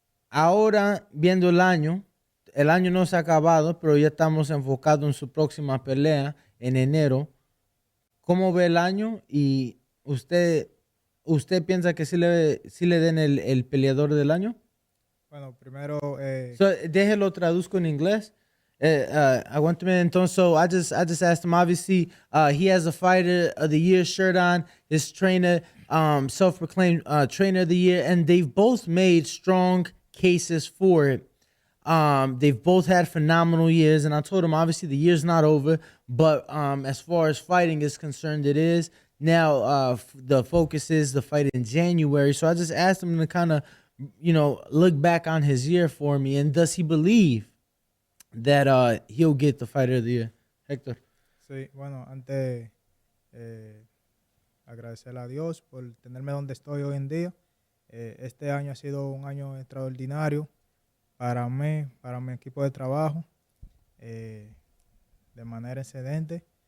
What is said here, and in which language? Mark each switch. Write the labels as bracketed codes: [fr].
[es] Ahora, viendo el año no se ha acabado, pero ya estamos enfocados en su próxima pelea en enero. ¿Cómo ve el año? Y usted piensa que sí le den el peleador del año? Bueno, primero... Déjelo traduzco en inglés. Aguántame entonces. [en] So I just asked him, obviously, he has a fighter of the year shirt on, his trainer, self-proclaimed trainer of the year, and they've both made strong cases for it. They've both had phenomenal years, and I told him, obviously, the year's not over, but as far as fighting is concerned, it is. Now, the focus is the fight in January, so I just asked him to kind of, look back on his year for me, and does he believe that he'll get the fighter of the year? Hector. [es] Sí, bueno, antes agradecerle a Dios por tenerme donde estoy hoy en día. Este año ha sido un año extraordinario para mí, para mi equipo de trabajo, de manera excelente.